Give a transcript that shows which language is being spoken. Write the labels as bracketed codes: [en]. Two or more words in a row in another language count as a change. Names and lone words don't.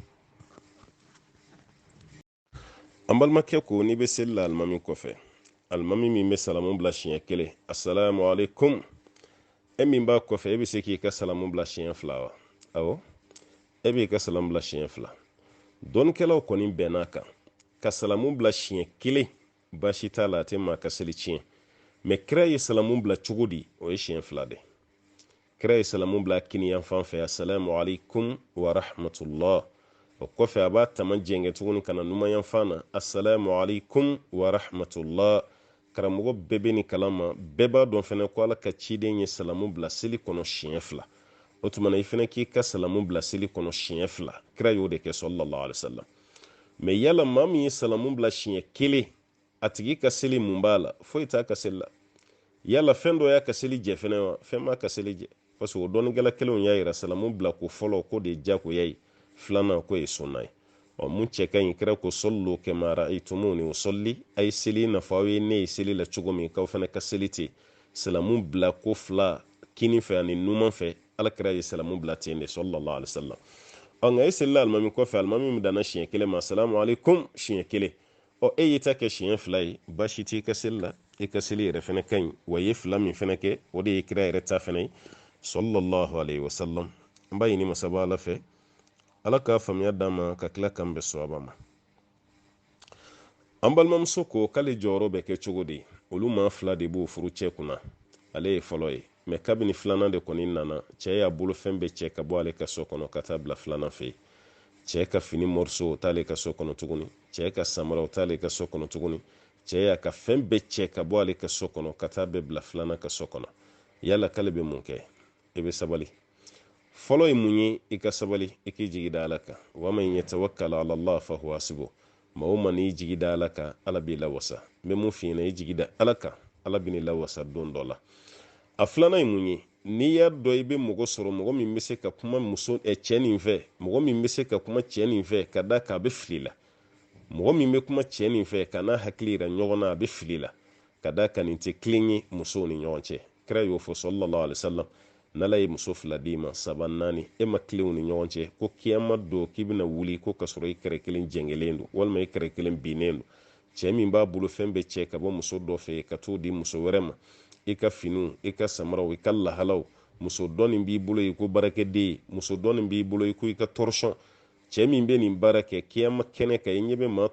[bm] an balimakɛ ko n'i bɛ seli la alimami kɔfɛ alimami min bɛ salamu bila siɲɛ kelen [ar] السلام عليكم [bm] e min b'a kɔfɛ e bɛ se k'i ka salamu bila siɲɛ fila wa awɔ e b'i ka salamu bila siɲɛ fila dɔnnikɛlaw kɔni bɛnn'a kan ka salamu bila siɲɛ kelen baasi t'a la a tɛ maa ka seli tiɲɛ mais kira ye salamu bila cogo di o ye siɲɛ fila de kira ye salamu bila kini yan fan fɛ [ar] السلام عليكم ورحمة الله [bm] o kɔfɛ a b'a tama jɛngɛ tuguni kana numan yan fan na [ar] السلام عليكم ورحمة الله [bm] karamɔgɔ bɛɛ bɛ nin kalama bɛɛ b'a dɔn fɛnɛ ko Ala ka ciden ye salamu bila seli kɔnɔ siɲɛ fila o tuma na i fɛnɛ k'i ka salamu bila seli kɔnɔ siɲɛ fila kira y'o de kɛ [ar] صلى الله عليه وسلم [bm] mais yala maa min ye salamu bila siɲɛ kelen a tigi ka seli mun b'a la foyi t'a ka seli la yala fɛn dɔ y'a ka seli jɛ fɛnɛ wa fɛn m'a ka seli jɛ [fr] parce que [bm] o dɔnnigɛla kelenw y'a yira salamu bila ko fɔlɔ ko de ye diyagoya ye filanan ko ye sunna ye mun cɛ ka ɲi kira ko [ar] صلوا كما رأيتموني أصلي [bm] a ye seli n'a fɔ aw ye ne ye seli la cogo min k'aw fɛnɛ ka seli ten salamu bila ko fila kini fɛ ani numan fɛ alakira ye salamu bila ten de [ar] صلى الله عليه وسلم [bm] nka e selila alimami kɔfɛ alimami min danna siɲɛ kelen ma [ar] السلام عليكم [bm] siɲɛ kelen e y'i ta kɛ siɲɛ fila ye baasi t'i ka seli la i ka seli yɛrɛ fɛnɛ ka ɲi wa i ye fila min fɛnɛ kɛ o de ye kira yɛrɛ ta fɛnɛ ye [ar] صلى الله عليه وسلم [bm] an b'a ɲini masaba Ala fɛ Ala ka faamuya d'an ma ka tila k'an bɛn sawaba ma an balimamuso ko k'ale jɔyɔrɔ bɛ kɛ cogo di olu maa fila de b'o furu cɛ kunna ale ye fɔlɔ ye mais kabini filanan de kɔni nana cɛ y'a bolo fɛn bɛɛ cɛ ka bɔ ale ka so kɔnɔ ka taa bila filanan fɛ yen cɛ ka fini morceau o t'ale ka so kɔnɔ tuguni cɛ ka samara o t'ale ka so kɔnɔ tuguni cɛ y'a ka fɛn bɛɛ cɛ ka bɔ ale ka so kɔnɔ ka taa bɛɛ bila filanan ka so kɔnɔ yala k'ale bɛ mun kɛ i bɛ sabali fɔlɔ ye mun ye i ka sabali i k'i jigi da Ala kan wa [ar] من يتوكل على الله فهو حسبه [bm] maa o maa n'i jigi da Ala kan Ala b'i lawasa n bɛ mun f'i ɲɛna i jigi da Ala kan Ala bɛ n'i lawasa don dɔ la a filanan ye mun ye n'i y'a dɔn i bɛ mɔgɔ sɔrɔ mɔgɔ min bɛ se ka kuma cɛ nin fɛ mɔgɔ min bɛ se ka kuma cɛ nin fɛ ka da kan a bɛ fili la mɔgɔ min bɛ kuma cɛ nin fɛ ka n'a hakili yira ɲɔgɔn na a bɛ fili la ka da kan nin tɛ kelen ye musow ni ɲɔgɔn cɛ kira y'o fɔ [ar] صلى الله عليه وسلم [bm] n'Ala ye muso fila d'i ma saba naani e ma tilenw ni ɲɔgɔn cɛ ko kiyama don k'i bɛna wuli ko ka sɔrɔ i kɛrɛ kelen jɛngɛlen don walima i kɛrɛ kelen binnen don cɛ min b'a bolo fɛn bɛɛ cɛ ka bɔ muso dɔ fɛ ka t'o di muso wɛrɛ ma i ka finiw i ka samaraw i ka lahalaw muso dɔ nin b'i bolo i ko baarakɛden muso dɔ nin b'i bolo i ko i ka torchon cɛ min bɛ nin baara kɛ kiyama kɛnɛ kan i ɲɛ bɛ maa